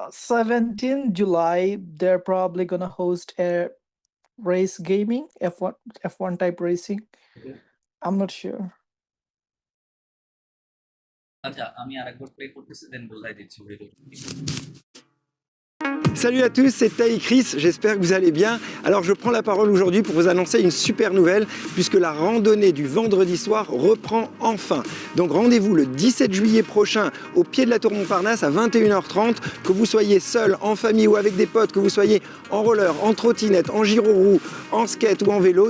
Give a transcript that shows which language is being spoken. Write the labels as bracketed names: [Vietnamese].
[English] 17 July, they're probably gonna host a race gaming, F1 type racing. I'm not sure. [Bangla] আচ্ছা, আমি আরেকবার play করতেছি, দেন বোঝাই দিচ্ছি video. [French] Salut à tous, c'est Taï Chris, j'espère que vous allez bien. Alors je prends la parole aujourd'hui pour vous annoncer une super nouvelle puisque la randonnée du vendredi soir reprend enfin. Donc rendez-vous le 17 juillet prochain au pied de la Tour Montparnasse à 21h30, que vous soyez seul, en famille ou avec des potes, que vous soyez en roller, en trottinette, en gyro-roue, en skate ou en vélo.